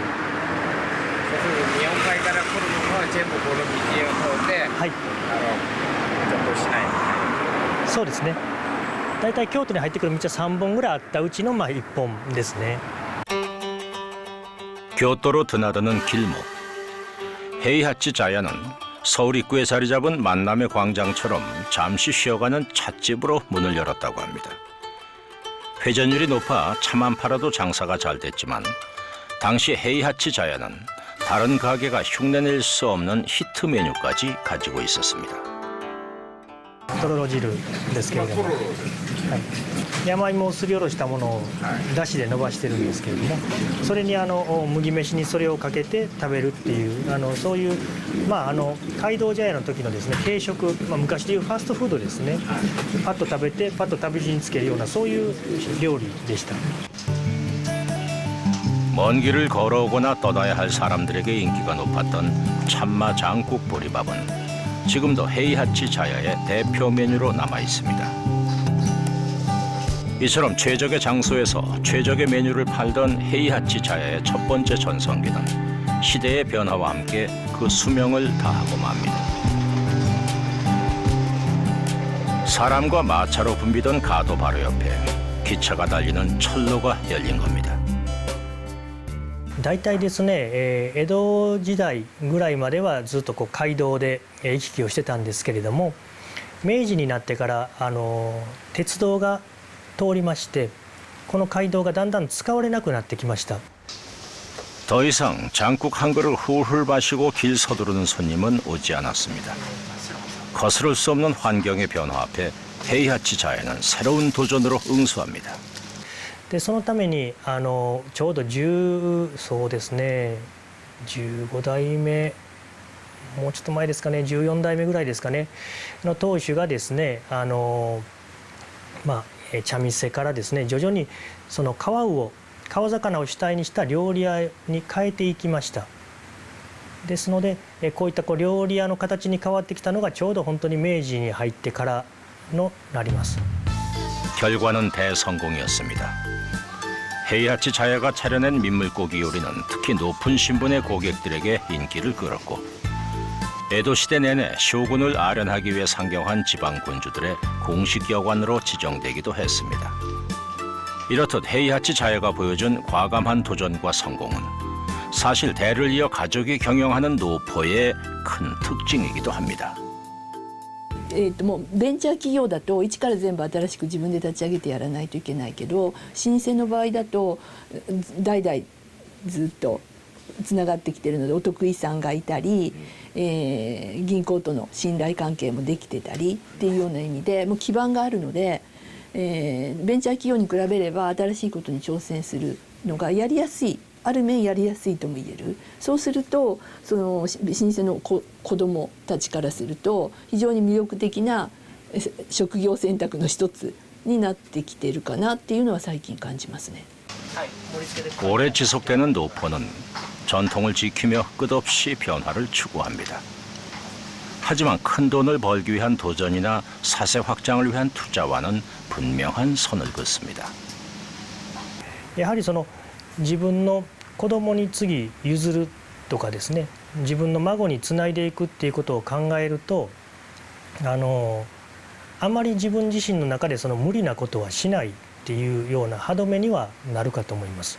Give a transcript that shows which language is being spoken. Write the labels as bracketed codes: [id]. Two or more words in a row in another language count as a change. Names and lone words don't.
[ja] 日本海から来るのは全部この道を通って、はい、ちょっとしない。そうですね。だいたい京都に入ってくる道は3本ぐらいあったうちの1本ですね。 [ko] 교토로 드나드는 길목. 헤이하치 자야는 서울 입구에 자리 잡은 만남의 광장처럼 잠시 쉬어가는 찻집으로 문을 열었다고 합니다. 회전율이 높아 차만 팔아도 장사가 잘 됐지만 당시 헤이하치 자야는 다른 가게가 흉내낼 수 없는 히트 메뉴까지 가지고 있었습니다. とろろ汁ですけれども、はい、山芋をすりおろしたものをだしで伸ばしてるんですけれども、それに麦飯にそれをかけて食べるっていうそういう街道茶屋の時のですね軽食、昔でいうファストフードですね。パッと食べてパッと食べ地につけるようなそういう料理でした。 먼 길을 걸어오거나 떠나야 할 사람들에게 인기가 높았던 참마 장국 보리밥은 지금도 헤이하치 자야의 대표 메뉴로 남아 있습니다. 이처럼 최적의 장소에서 최적의 메뉴를 팔던 헤이하치 자야의 첫 번째 전성기는 시대의 변화와 함께 그 수명을 다하고 맙니다. 사람과 마차로 붐비던 가도 바로 옆에 기차가 달리는 철로가 열린 겁니다. [ja] 大体ですね、江戸時代ぐらいまではずっと街道で行き来をしてたんですけれども、明治になってから鉄道が通りまして、この街道がだんだん使われなくなってきました。 [ko] 더 이상 장국 한 그릇 훌훌 마시고 길 서두르는 손님은 오지 않았습니다. 거스를 수 없는 환경의 변화 앞에 헤이하치 자야는 새로운 도전으로 응수합니다. [ja] でそのためにちょうどそうですね15代目もうちょっと前ですかね14代目ぐらいですかねの当主がですね茶店からですね徐々にその川魚を主体にした料理屋に変えていきました。ですのでこういった料理屋の形に変わってきたのがちょうど本当に明治に入ってからのなります。 [ko] 결과는 대성공이었습니다. 헤이하치 자야가 차려낸 민물고기 요리는 특히 높은 신분의 고객들에게 인기를 끌었고 에도 시대 내내 쇼군을 아련하기 위해 상경한 지방 군주들의 공식 여관으로 지정되기도 했습니다. 이렇듯 헤이하치 자야가 보여준 과감한 도전과 성공은 사실 대를 이어 가족이 경영하는 노포의 큰 특징이기도 합니다. [ja] もうベンチャー企業だと一から全部新しく自分で立ち上げてやらないといけないけど、老舗の場合だと代々 ずっとつながってきてるので、お得意さんがいたり、銀行との信頼関係もできてたりっていうような意味でもう基盤があるので、ベンチャー企業に比べれば新しいことに挑戦するのがやりやすい、ある面やりやすいとも言える。そうするとその老舗の子どもたちからすると非常に魅力的な職業選択の一つになってきているかなっていうのは最近感じますね。 [ko] 오래 지속되는 노포는 전통을 지키며 끝없이 변화를 추구합니다. 하지만 큰 돈을 벌기 위한 도전이나 사세 확장을 위한 투자와는 분명한 선을 긋습니다. [ja] やはりその自分の子供に次譲るとかですね、自分の孫につないでいくっていうことを考えると、あまり自分自身の中でその無理なことはしないっていうような歯止めにはなるかと思います。